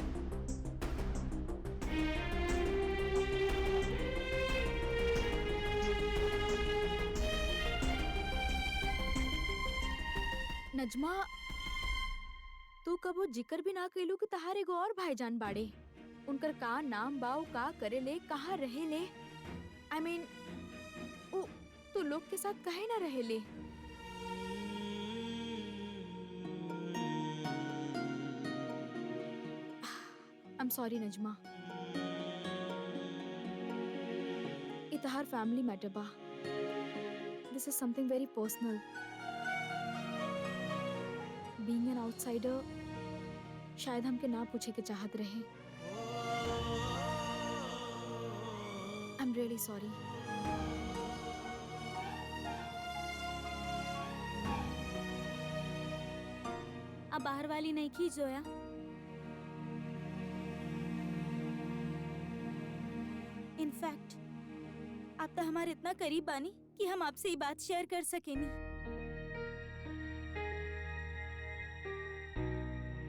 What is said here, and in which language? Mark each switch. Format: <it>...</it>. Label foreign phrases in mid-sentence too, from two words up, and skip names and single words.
<bho>नजमा, तू कबो जिक्र भी ना कैलू कि तहार एगो और भाईजान बाड़े। उनकर का नाम बाऊ, का करे ले, कहाँ रहे ले?</bho> <en>I mean,</en> <bho>तू लोग के साथ कहे ना रहे ले?</bho> <en>I'm sorry</en> <bho>नजमा, इतहार</bho> <en>family matter</en> <bho>बा।</bho> <en>This is something very personal. Being an outsider,</en> <bho>शायद हमके ना पूछे के चाहत रहे।</bho> <en>I'm really sorry.</en> <bho>अब बाहर वाली नहीं की जोया। इनफैक्ट आप तो हमारे इतना करीब बानी कि हम आपसे ये बात शेयर कर सके नहीं।</bho>